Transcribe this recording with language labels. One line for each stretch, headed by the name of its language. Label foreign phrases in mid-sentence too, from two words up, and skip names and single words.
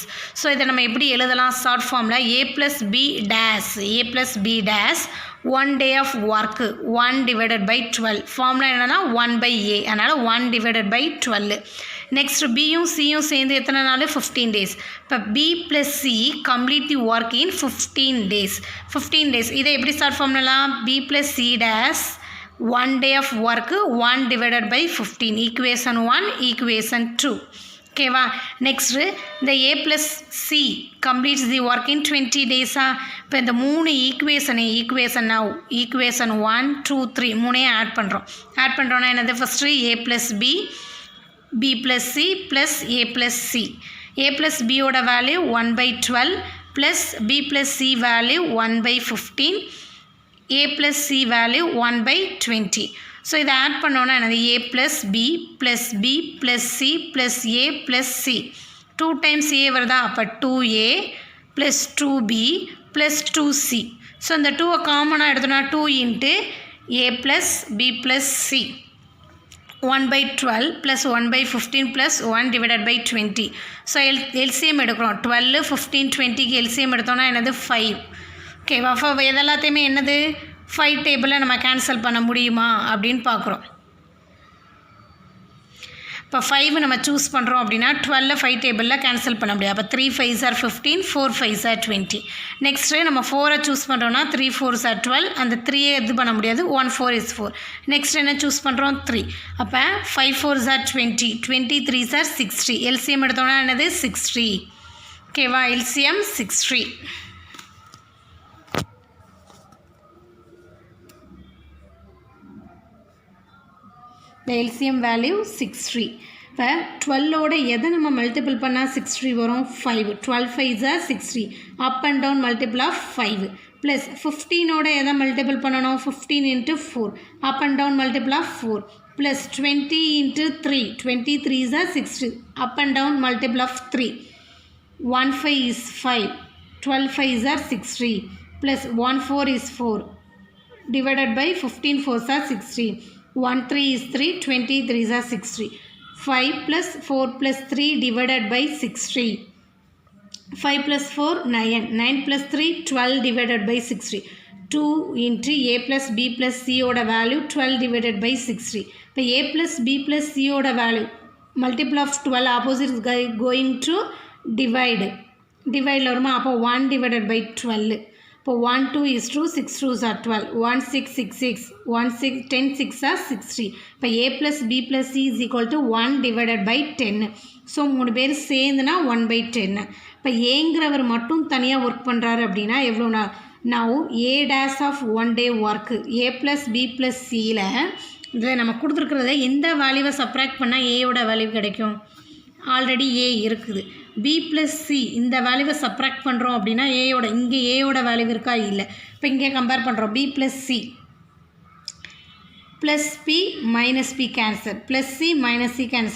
Tamil: ஸோ இதை நம்ம எப்படி எழுதலாம்?
English: short form a plus b days 1 day of work 1 divided by 12.
Tamil: ஃபார்முலா என்னென்னா 1/a, அதனால்
English: 1 divided by 12.
Tamil: நெக்ஸ்ட் பியும் சியும் சேர்ந்து எத்தனை நாள்? 15 டேஸ்.
English: இப்போ b plus c complete the work in 15 days.
Tamil: இதை எப்படி
English: short form? b plus c days 1 day of work 1 divided by 15. equation 1 equation 2.
Tamil: ஓகேவா?
English: நெக்ஸ்ட்டு இந்த a plus c completes the work in 20 days.
Tamil: இப்போ இந்த மூணு ஈக்குவேஷன் 1 2 3 மூணையும் ஆட் பண்ணுறோன்னா என்னது?
English: first a plus b plus c plus a plus c. a plus b value 1/12 plus b plus c value 1/15, a plus c value 1/20.
Tamil: ஸோ இதை ஆட் பண்ணோன்னா என்னது?
English: a plus b plus b plus c plus a plus c. 2 times a
Tamil: வருதா? அப்போ
English: 2a plus 2b plus 2c.
Tamil: ஸோ இந்த 2 காமனாக எடுத்தோன்னா
English: 2 into a plus b plus c. 1/12 plus 1/15 plus 1 divided by 20.
Tamil: ஸோ எல்சிஎம் எடுக்கிறோம். 12 15 20க்கு எல்சிஎம் எடுத்தோன்னா என்னது? 5. ஓகேவா? அப்போ இதெல்லாத்தையுமே என்னது? 5 டேபிளில் நம்ம கேன்சல் பண்ண முடியுமா அப்படின்னு பார்க்குறோம். இப்போ 5 நம்ம சூஸ் பண்ணுறோம் அப்படின்னா 12 5 டேபிளில் கேன்சல் பண்ண முடியாது.
English: அப்போ 3 5s are 15, 4 5s are 20.
Tamil: நெக்ஸ்ட்டு நம்ம 4 சூஸ் பண்ணுறோன்னா
English: 3 4s are 12.
Tamil: அந்த 3 இது பண்ண முடியாது.
English: 1 4 is 4.
Tamil: நெக்ஸ்ட் என்ன சூஸ் பண்ணுறோம்? 3.
English: அப்போ 5 4s are 20, 20 3s are 60.
Tamil: எல்சிஎம் எடுத்தோன்னா என்னது? 60. ஓகேவா? எல்சிஎம் 60.
English: the LCM value 60.
Tamil: இப்போ 12ஓட எதை நம்ம மல்டிபிள் பண்ணால் 60 வரும்?
English: 5. 12 5s are 60. up and down multiple of 5 plus 15
Tamil: எதை மல்டிபிள் பண்ணணும்?
English: 15 into 4. அப் அண்ட் டவுன் மல்டிபிள் ஆஃப் 4 ப்ளஸ் 20 into 3. 20 3s are 60. அப் அண்ட் டவுன் மல்டிபிள் ஆஃப் 3. 1 5 is 5. 12 5s are 60 ப்ளஸ் 1 4 is 4 divided by 15 4s are 60. 1 3 is 3, 20 3s are 60. 5 plus 4 plus 3 divided by 60. 5 plus 4 9. 9 plus 3 12 divided by 60. 2 into a plus b plus c ஓட value 12 divided by 60. இப்போ a plus b plus c ஓட value multiple of 12 opposite is going to divide வருமா? அப்போ 1 divided by 12. இப்போ 1 2 is 2, 6 2s are 12, 1 6 6 6, 1 6 10 6 are 60. இப்போ a plus b plus c is equal to 1 divided by 10.
Tamil: ஸோ 3 பேர் சேர்ந்துனா 1/10. இப்போ ஏங்கிறவர் மட்டும் தனியாக ஒர்க் பண்ணுறாரு அப்படின்னா எவ்வளோ நாள்?
English: now a dash of 1 day
Tamil: ஒர்க்கு a plus b plus cயில் இதை நம்ம கொடுத்துருக்கிறத எந்த வேல்யூவை சப்ராக்ட் பண்ணால் ஏயோட வேல்யூ கிடைக்கும்? ஆல்ரெடி ஏ இருக்குது.
English: b plus c
Tamil: இந்த வேல்யூவை சப்ராக்ட் பண்ணுறோம் அப்படின்னா இங்கே ஏயோட வேல்யூ இருக்கா? இல்லை. இப்போ இங்கே கம்பேர் பண்ணுறோம்.
English: b plus c plus b minus b cancel, plus c minus c cancel.